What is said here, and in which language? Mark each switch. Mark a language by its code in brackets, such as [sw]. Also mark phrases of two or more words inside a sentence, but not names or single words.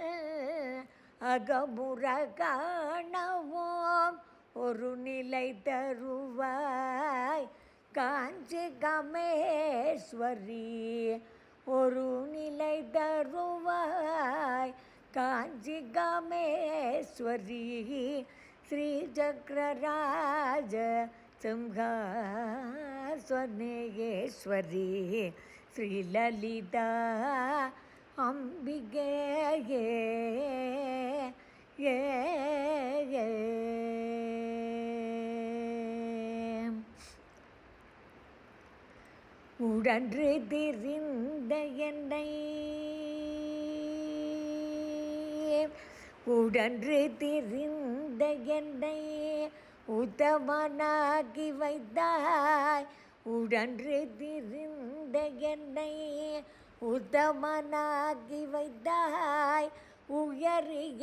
[ta] அகமுற காணவும் ஒரு நிலை தருவாய் காஞ்சி கமேஸ்வரி ஒரு நிலை தருவாய் காஞ்சி கமேஸ்வரி [sa] श्री चक्रराज सिंहासनेश्वरी श्रीललिता अम्बिके [ta] உடன்று திரிந்த என்னை உடன்று திரிந்த என்னை உத்தமனாகி வைத்தாய் உடன்று திரிந்த என்னை உத்தமனாகி வைத்தாய் உயரிய